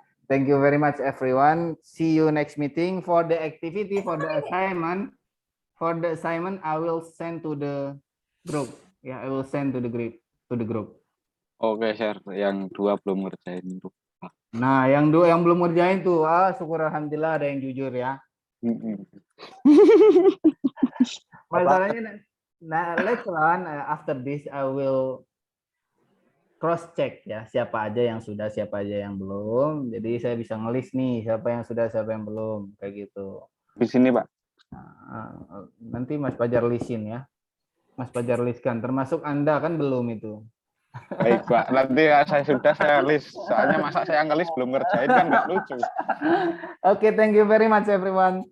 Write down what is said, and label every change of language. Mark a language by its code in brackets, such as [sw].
[en] Thank you very much everyone. See you next meeting for the activity, for the assignment. For the assignment, I will send to the group. Yeah, I will send to the group. [id] Oke, share. Yang 2 belum ngerjain. Nah, yang belum ngerjain tuh, syukur alhamdulillah ada yang jujur ya. Masalahnya, nah [en] later on after this I will cross check [id] ya siapa aja yang sudah, siapa aja yang belum. Jadi saya bisa ngelis nih siapa yang sudah, siapa yang belum kayak gitu. Di sini, Pak. Nah, nanti Mas Fajar listin ya. Mas Fajar listkan, termasuk Anda kan belum itu. Baik, Pak. Nanti saya list. Soalnya masa saya ngelis belum ngerjain kan nggak lucu. [en] Oke, thank you very much everyone.